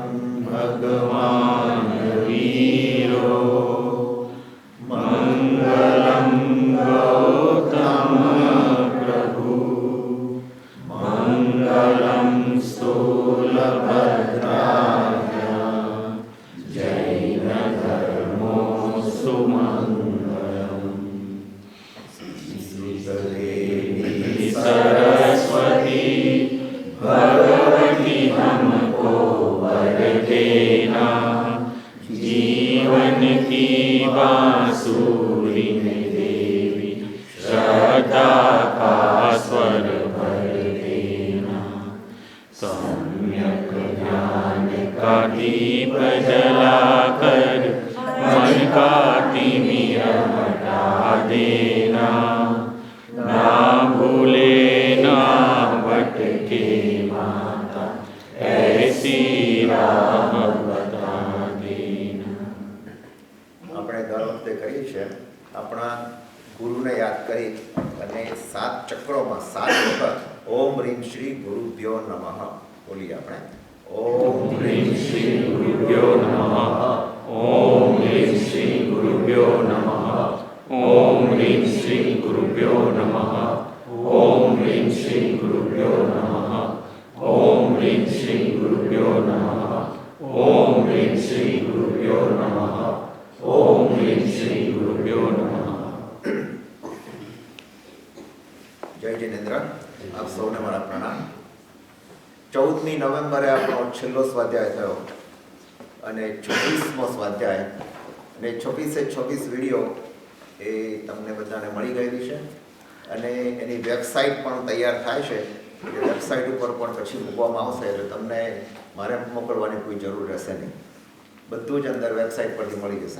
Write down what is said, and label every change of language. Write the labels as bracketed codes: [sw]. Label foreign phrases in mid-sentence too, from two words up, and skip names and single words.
[sa] भगवान् वीरो मङ्गलं गौतम प्रभु मङ्गलं स्थूलभद्राय जैन धर्मो सुमङ्गलम् श्रीदेवी सरस्वती [hi] भगवती हमको वर देना जीवन की बांसुरी में देवी श्रद्धा का स्वर भर देना सम्यक ज्ञान का दीप जलाकर मन का तिमिर हटा देना ना भूले ना भटके माता ऐसी राह बता देना। [gu] આપણે દર વખતે કરીએ છીએ આપણા ગુરુને યાદ કરી અને 7 ચક્રોમાં 7 વખત [sa] ओम् ह्रीं श्री गुरुभ्यो नमः [gu] બોલીએ આપણે [sa] ओम ह्रीं श्री गुरुभ्यो नमः ओम ह्रीं श्री गुरुभ्यो नमः ओम ह्रीं श्री गुरुभ्यो नमः ओम ह्रीं श्री गुरुभ्यो नमः ओम ह्रीं श्री गुरुभ्यो नमः ओम ह्रीं श्री गुरुभ्यो नमः ओम ह्रीं श्री गुरुभ्यो नमः। [gu] જય જિનેન્દ્ર આપ સૌને મારા પ્રણામ। 14મી નવેમ્બરે આપણો છેલ્લો સ્વાધ્યાય થયો અને 26મો સ્વાધ્યાય અને 26 વિડીયો એ તમને બધાને મળી ગયેલી છે અને એની વેબસાઇટ પણ તૈયાર થાય છે એટલે વેબસાઇટ ઉપર પણ પછી મૂકવામાં આવશે એટલે તમને મારે મોકલવાની કોઈ જરૂર રહેશે નહીં, બધું જ અંદર વેબસાઇટ પરથી મળી જશે।